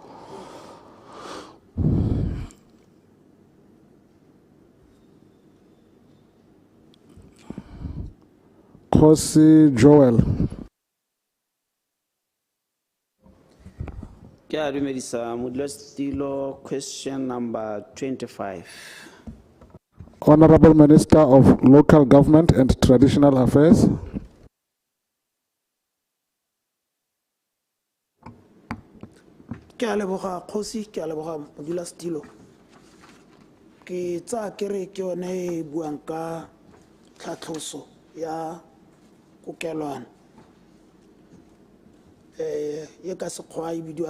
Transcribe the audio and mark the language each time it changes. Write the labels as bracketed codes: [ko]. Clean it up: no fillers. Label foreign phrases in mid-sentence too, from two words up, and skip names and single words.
[tn] Kgosi Joel. Ke a dumedisa modulasetulo. [en] Question number 25. Honorable Minister of Local Government and Traditional Affairs. [tn] Ke a leboga Kgosi, ke a leboga modulasetulo. Ke tsa kere ke yone e buang ka tlhatlhoso ya kokelwana ye ka sekgwa e bidiwang